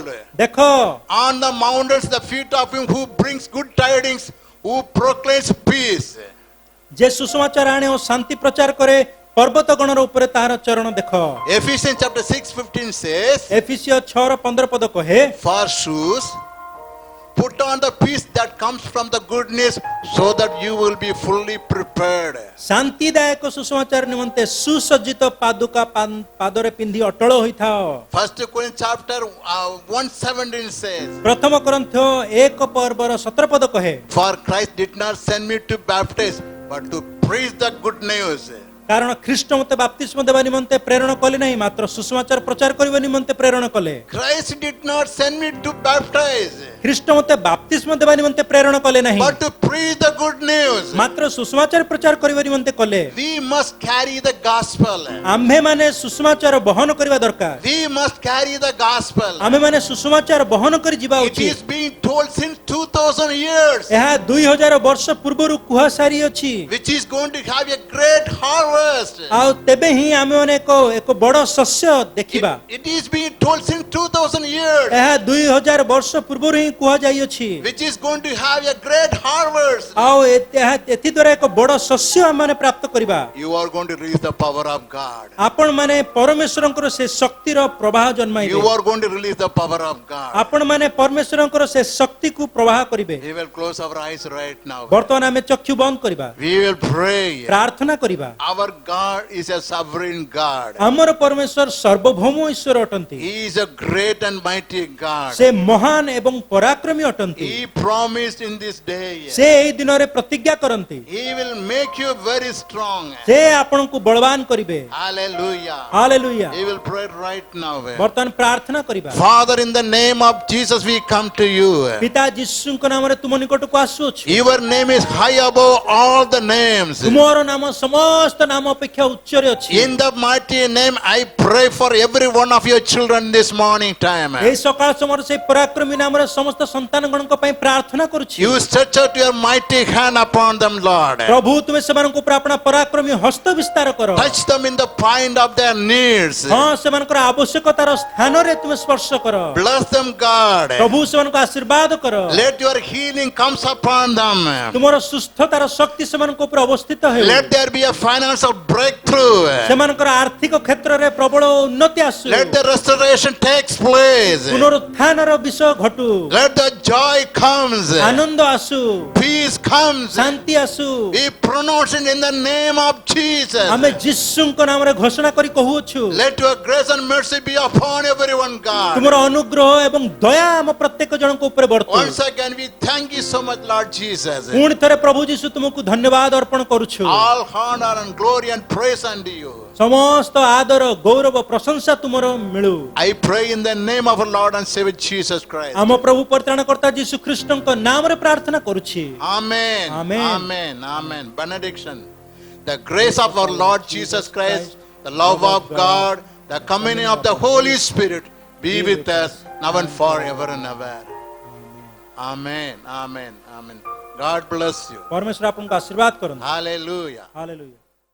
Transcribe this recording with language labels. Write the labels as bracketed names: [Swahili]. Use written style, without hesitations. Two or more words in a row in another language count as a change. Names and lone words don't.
[Odia] ଦେଖ [English] on the mountains the feet of him who brings good tidings, who proclaims peace. [Odia] ଯେ ସୁସମାଚାର ଆଣେ ଓ ଶାନ୍ତି ପ୍ରଚାର କରେ, ପର୍ବତ ଗଣର ଉପରେ ତାହାର ଚରଣ ଦେଖ। [English] Ephesians chapter 6:15 says, [Odia] ଏଫିସିୟ 6:15 ପଦ କହେ, [English] for shoes, put on the peace that comes from the good news, so that you will be fully prepared. [Odia] ଶାନ୍ତିଦାୟକ ସୁସମାଚାର ନିମନ୍ତେ ସୁସଜ୍ଜିତ ପାଦୁକା ପାଦରେ ପିନ୍ଧି ଅଟଳ ହୋଇଥାଅ। [English] 1 Corinthians chapter 1:17 says, [Odia] ପ୍ରଥମ କରନ୍ଥ୍ୟ 1 ପର୍ବର 17 ପଦ କହେ, [English] for Christ did not send me to baptize, but to preach the good news. [Odia] କାରଣ ଖ୍ରୀଷ୍ଟ ମୋତେ ବାପ୍ତିସ୍ମ ଦେବା ନିମନ୍ତେ ପ୍ରେରଣ କଲେ ନାହିଁ, ମାତ୍ର ସୁସମାଚାର ପ୍ରଚାର କରିବା ନିମନ୍ତେ ପ୍ରେରଣ କଲେ। [English] Christ did not send me to baptize, [Odia] ଖ୍ରୀଷ୍ଟ ମୋତେ ବାପ୍ତିସ୍ମ ଦେବା ନିମନ୍ତେ ପ୍ରେରଣ କଲେ ନାହିଁ, [English] but to preach the good news. [Odia] ମାତ୍ର ସୁସମାଚାର ପ୍ରଚାର କରିବା ନିମନ୍ତେ କଲେ। [English] We must carry the gospel. [Odia] ଆମ୍ଭେମାନେ ସୁସମାଚାର ବହନ କରିବା ଦରକାର। [English] We must carry the gospel. [Odia] ଆମେମାନେ ସୁସମାଚାର ବହନ କରି ଯିବା [English] It [Odia] ଉଚିତ। [English] is being told since 2000 years, [Odia] ଏହା 2000 ବର୍ଷ ପୂର୍ବରୁ କୁହା ସାରିଅଛି। [English] which is going to have a great harvest. [Odia] ଆଉ ତେବେ ହିଁ ଆମେମାନେ ଏକ ବଡ଼ ଶସ୍ୟ ଦେଖିବା। [English] It is being told since 2000 years, [Odia] ଏହା 2000 ବର୍ଷ ପୂର୍ବରୁ ହିଁ କୁହାଯାଇଅଛି। [English] which is going to have a great harvest. [Odia] ଆଉ ଏଥି ଦ୍ୱାରା ଏକ ବଡ଼ ଶସ୍ୟ ଆମମାନେ ପ୍ରାପ୍ତ କରିବା। [English] You are going to release the power of God. [Odia] ଆପଣମାନେ ପରମେଶ୍ୱରଙ୍କର ସେ ଶକ୍ତିର ପ୍ରବାହ ଜନ୍ମାଇବେ। [English] You are going to release the power of God. [Odia] ଆପଣମାନେ ପରମେଶ୍ୱରଙ୍କର ସେ ଶକ୍ତିକୁ ପ୍ରବାହ କରିବେ। [English] We will close our eyes right now. [Odia] ବର୍ତ୍ତମାନ ଆମେ ଚକ୍ଷୁ ବନ୍ଦ କରିବା, [English] We will pray. [Odia] ପ୍ରାର୍ଥନା କରିବା। [English] Our God is a sovereign God. [Odia] ଆମର ପରମେଶ୍ୱର ସର୍ବଭୌମ ଈଶ୍ୱର ଅଟନ୍ତି। [English] He is a great and mighty God. [Odia] ସେ ମହାନ ଏବଂ ପରାକ୍ରମୀ ଅଟନ୍ତି। [English] He promised in this day, [Odia] ସେ ଏହି ଦିନରେ ପ୍ରତିଜ୍ଞା କରନ୍ତି, [English] He will make you very strong. [Odia] ସେ ଆପଣଙ୍କୁ ବଳବାନ କରିବେ। [English] Hallelujah. [Odia] ହାଲେଲୁୟା। [English] We will pray right now. [Odia] ବର୍ତ୍ତମାନ ପ୍ରାର୍ଥନା କରିବା। [English] Father, in the name of Jesus, we come to you. [Odia] ପିତା ଯୀଶୁଙ୍କ ନାମରେ ତୁମ ନିକଟକୁ ଆସୁଅଛୁ। [English] Your name is high above all the names. [Odia] ତୁମର ନାମ ସମସ୍ତ ନାମ ଅପେକ୍ଷା ଉଚ୍ଚରେ ଅଛି। [English] In the mighty name, I pray for every one of your children this morning time. [Odia] ଏହି ସକାଳ ସମୟରେ ସେଇ ପରାକ୍ରମୀ ନାମରେ ସମସ୍ତ ସନ୍ତାନଗଣଙ୍କ ପାଇଁ ପ୍ରାର୍ଥନା କରୁଛି। [English] You stretch out your mighty hand upon them, Lord. [Odia] ପ୍ରଭୁ ତୁମେ ସେମାନଙ୍କ ଉପରେ ଆପଣା ପରାକ୍ରମୀ ହସ୍ତ ବିସ୍ତାର କର। [English] Touch them in the point of their needs. [Odia] ହଁ, ସେମାନଙ୍କର ଆବଶ୍ୟକତାର ସ୍ଥାନରେ ତୁମେ ସ୍ପର୍ଶ କର। [English] Bless them, God. [Odia] ପ୍ରଭୁ ସେମାନଙ୍କୁ ଆଶୀର୍ବାଦ କର। [English] Let your healing comes upon them. [Odia] ତୁମର ସୁସ୍ଥତାର ଶକ୍ତି ସେମାନଙ୍କ ଉପରେ ଅବସ୍ଥିତ ହେଉ। [English] Let there be a financial financial breakthrough. [Odia] ସେମାନଙ୍କର ଆର୍ଥିକ କ୍ଷେତ୍ରରେ ପ୍ରବଳ ଉନ୍ନତି ଆସୁ [English] Let the restoration takes place. [Odia] ପୁନରୁତ୍ଥାନର ବିଷୟ ଘଟୁ [English] Let the joy comes. [Odia] ଆନନ୍ଦ ଆସୁ [English] Peace comes. [Odia] ଶାନ୍ତି ଆସୁ [English] We pronounce it in the name of Jesus. [Odia] ଆମେ ଯୀଶୁଙ୍କ ନାମରେ ଘୋଷଣା କରି କହୁଅଛୁ [English] Let your grace and mercy be upon everyone, God. [Odia] ତୁମର ଅନୁଗ୍ରହ ଏବଂ ଦୟା ଆମ ପ୍ରତ୍ୟେକ ଜଣଙ୍କ ଉପରେ ବର୍ତ୍ତୁ [English] Once again, we thank you so much, Lord Jesus. [Odia] ପୁଣି ଥରେ ପ୍ରଭୁ ଯୀଶୁ ତୁମକୁ ଧନ୍ୟବାଦ ଅର୍ପଣ କରୁଛୁ [English] All honor and glory and praise unto you. [Odia] ସମସ୍ତ ଆଦର ଗୌରବ ପ୍ରଶଂସା ତୁମର ମିଳୁ [English] I pray in the name of our Lord and Savior Jesus Christ. [Odia] ଆମ ପ୍ରଭୁ ପରିତ୍ରାଣକର୍ତ୍ତା ଯୀଶୁ ଖ୍ରୀଷ୍ଟଙ୍କ ନାମରେ ପ୍ରାର୍ଥନା କରୁଛି [English] Amen. Amen. Amen. Amen. Benediction. The grace of our Lord Jesus Christ, the love of God, the communion of the Holy Spirit be with us now and forever and ever. Amen. Amen. Amen. God bless you. [Odia] ପରମେଶ୍ୱର ଆପଣଙ୍କୁ ଆଶୀର୍ବାଦ କରନ୍ତୁ [English] Hallelujah. [Odia] ହାଲେଲୁୟା